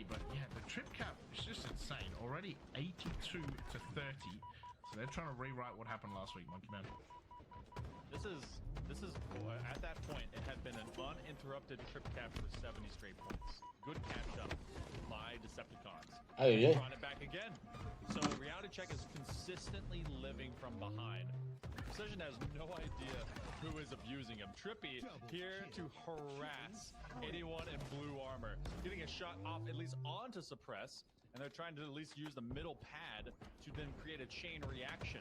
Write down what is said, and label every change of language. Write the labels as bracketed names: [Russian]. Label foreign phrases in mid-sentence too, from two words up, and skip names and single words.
[English] But yeah, the trip cap is just insane. Already 82 to 30, so they're trying to rewrite what happened last week, Monkey Man. This is at that point, it had been an uninterrupted trip cap for 70 straight points. Good catch up by Decepticons. Ай-яй-яй. Brought it back again. So Reality Check is consistently living from behind. Precision has no idea who is abusing him. Trippy here to harass anyone in blue armor. Getting a shot off at least onto suppress, and they're trying to at least use the middle pad to then create a chain reaction.